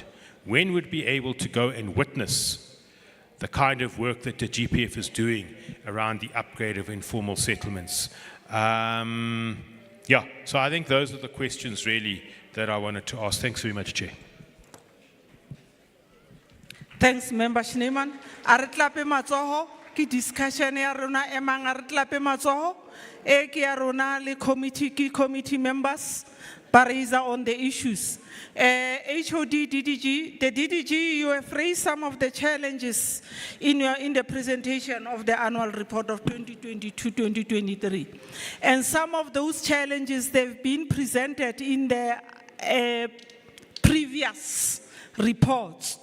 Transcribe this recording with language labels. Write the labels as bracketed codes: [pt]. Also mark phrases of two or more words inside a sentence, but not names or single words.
[en] When would we be able to go and witness the kind of work that the GPF is doing around the upgrade of informal settlements? Yeah, so I think those are the questions really that I wanted to ask. Thanks very much, Chair. Thanks, Member Schneemann. [st] A re tlape matsoho, ke discussion ya rona e mang a re tlape matsoho, e ke ya rona le [en] committee members [st] ba [en] raise on the issues. HOD, DDG, the DDG, you have raised some of the challenges in the presentation of the annual report of 2022-2023. And some of those challenges, they've been presented in the previous reports.